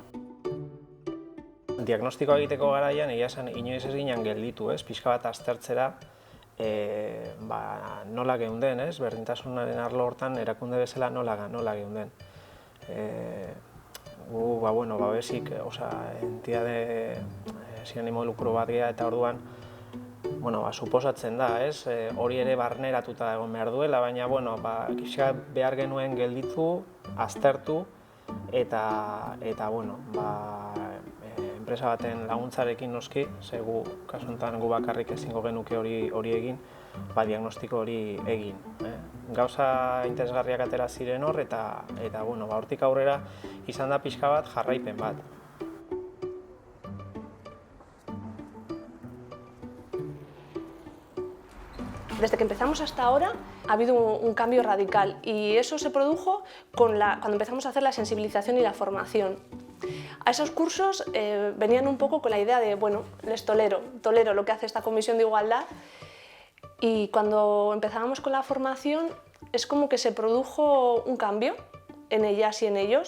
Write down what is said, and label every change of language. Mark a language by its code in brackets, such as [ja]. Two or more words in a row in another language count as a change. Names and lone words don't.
[eu] Diagnostikoa egiteko garaian, egia esan, inoiz ez ginen gelditu, pixka bat aztertzera nola geunden, berdintasunaren arlo hortan erakunde bezala nola geunden. Gu, babesik, [es] entidade sin ánimo de lucro [eu] bat geha eta orduan, suposatzen da, hori ere barneratuta egon behar duela, baina, pixka behar genuen gelditu, aztertu, eta, enpresa baten laguntzarekin noski, gu, kasu honetan gu bakarrik ezingo genuke hori egin, diagnostiko hori egin. Gauza interesgarriak atera ziren hor, eta hortik aurrera izan da pixka bat jarraipen bat. [es] Desde que empezamos hasta ahora ha habido un cambio radical y eso se produjo cuando empezamos a hacer la sensibilización y la formación. A esos cursos venían un poco con la idea de, les tolero lo que hace esta Comisión de Igualdad, y cuando empezábamos con la formación es como que se produjo un cambio en ellas y en ellos.